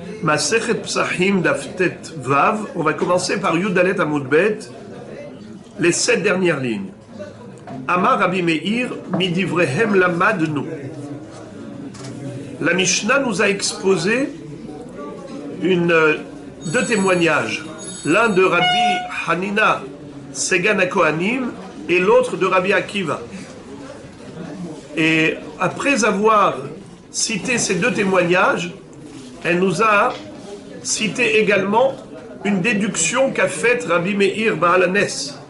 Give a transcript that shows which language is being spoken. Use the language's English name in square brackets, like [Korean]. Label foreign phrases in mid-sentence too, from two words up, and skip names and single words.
[Hebrew] מסכת פסחים דף ו, [French] on va commencer par [Hebrew] י"ד עמוד ב, [French] les 7 dernières lignes. [Hebrew] אמר רבי מאיר, מדבריהם למדנו. [French] La Mishnah nous a exposé deux témoignages, l'un de Rabbi Hanina Segan HaKohanim et l'autre de Rabbi Akiva. Et après avoir cité ces deux témoignages, elle nous a cité également une déduction qu'a faite Rabbi Meir Baal HaNes.